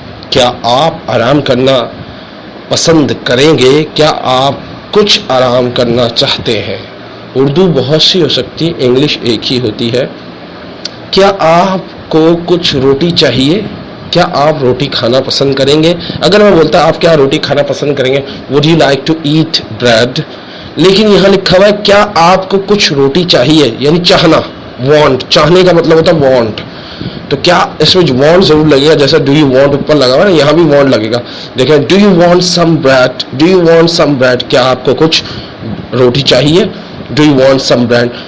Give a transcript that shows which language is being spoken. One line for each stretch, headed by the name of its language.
Urdu: کیا آپ آرام کرنا پسند کریں گے. کیا آپ کچھ آرام کرنا چاہتے ہیں. اردو بہت سی ہو سکتی, انگلش ایک ہی ہوتی ہے. کیا آپ کو کچھ روٹی چاہیے. کیا آپ روٹی کھانا پسند کریں گے. اگر میں بولتا آپ کیا روٹی کھانا پسند کریں گے.
English: Would you like to eat bread?
Urdu: لیکن یہاں لکھا ہوا ہے کیا آپ کو کچھ روٹی چاہیے, یعنی چاہنا. وانٹ, چاہنے کا مطلب ہوتا ہے وانٹ. تو کیا اس میں وانٹ ضرور لگے گا. جیسا
English: do you want
Urdu: اوپر لگا ہوا ہے یہاں بھی وانٹ لگے گا. دیکھیں
English: Do you want some bread. Do you want some bread.
Urdu: کیا آپ کو کچھ روٹی چاہیے.
English: Do you want some bread.